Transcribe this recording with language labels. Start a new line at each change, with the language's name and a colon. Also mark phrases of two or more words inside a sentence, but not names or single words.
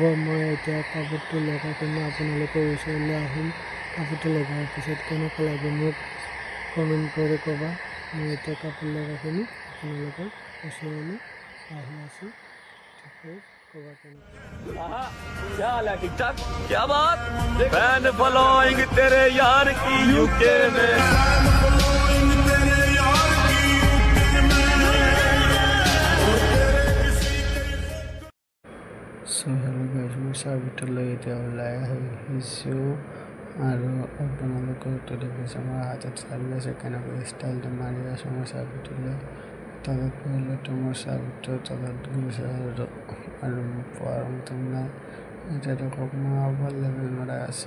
Assamese: মই এতিয়া কাপোৰটো লগাই কিনে আপোনালোকৰ ওচৰলৈ আহিম। কাপোৰটো লগাৰ পিছত কেনেকুৱা লাগে মোক কমেণ্ট কৰি ক'বা। মই এতিয়া কাপোৰ লগাই কিনে আপোনালোকৰ ওচৰলৈ আহি আছোঁ। ঠিক ক'বা কেনেকুৱা।
Hindi: क्या हाल है? ठीक ठाक? क्या बात?
English: fan following
Hindi: तेरे यार की यूके में।
English: So hello guys,
Assamese: মই চাৰ্ভিটলৈ এতিয়া ওলাই আহিছোঁ আৰু আপোনালোকৰতো দেখিছে মই হাতত চাৰ্ভি আছে, কেনেকৈ ষ্টাইলটো মাৰি আছোঁ মই চাৰ্ভিটলৈ। তলত পৰিলেতো মোৰ চাৰ্ভিটো তলত গৈছে আৰু পোৱাৰ মতো নাই। এতিয়া দেখক মই
English: over level
Assamese: মৰাই আছোঁ।